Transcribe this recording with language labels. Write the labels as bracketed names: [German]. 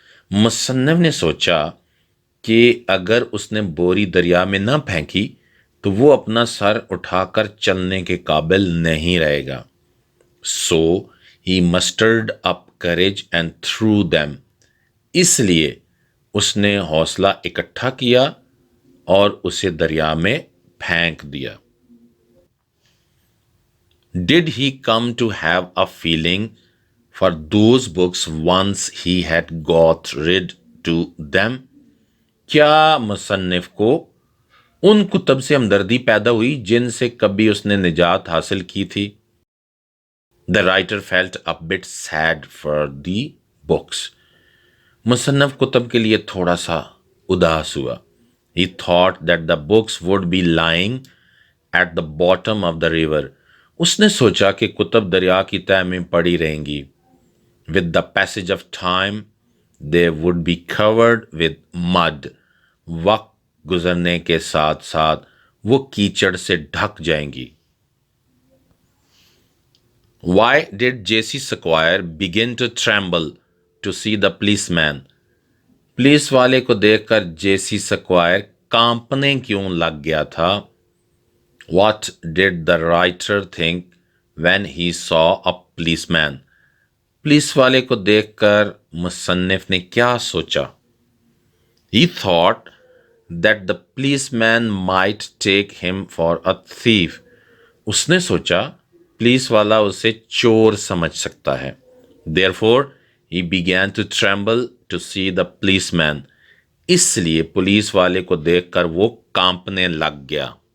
[Urdu] مصنف نے سوچا کہ اگر اس نے بوری دریا میں نہ پھینکی تو وہ اپنا سر اٹھا کر چلنے کے قابل نہیں رہے گا۔ [English] So he mustered up courage and threw them. [Urdu] اس لیے اس نے حوصلہ اکٹھا کیا اور اسے دریا میں پھینک دیا۔ [English] Did he come to have a feeling for those books once he had got rid to them? [Urdu] کیا مصنف کو ان کتب سے ہمدردی پیدا ہوئی جن سے کبھی اس نے نجات حاصل کی تھی؟ [English] The writer felt a bit sad for the books. [Urdu] مصنف کتب کے لیے تھوڑا سا اداس ہوا۔ [English] He thought that the books would be lying at the bottom of the river. [Urdu] اس نے سوچا کہ کتب دریا کی تہہ میں پڑی رہیں گی۔ [English] With the passage of time, they would be covered with mud. [Urdu] وقت گزرنے کے ساتھ ساتھ وہ کیچڑ سے ڈھک جائیں گی۔ [English] Why did J.C. Squire begin to tremble to see the policeman? [Urdu] Police والے کو دیکھ کر جیسی سکوائر کانپنے کیوں لگ گیا تھا؟ [English] What did the writer think when he saw a policeman? [Urdu] Police والے کو دیکھ کر مصنف نے کیا سوچا؟ [English] He thought that the policeman might take him for a thief. [Urdu] اس نے سوچا پولیس والا اسے چور سمجھ سکتا ہے۔ [English] Therefore, he began to tremble to see the policeman. [Urdu] اس لیے پولیس والے کو دیکھ کر وہ کانپنے لگ گیا۔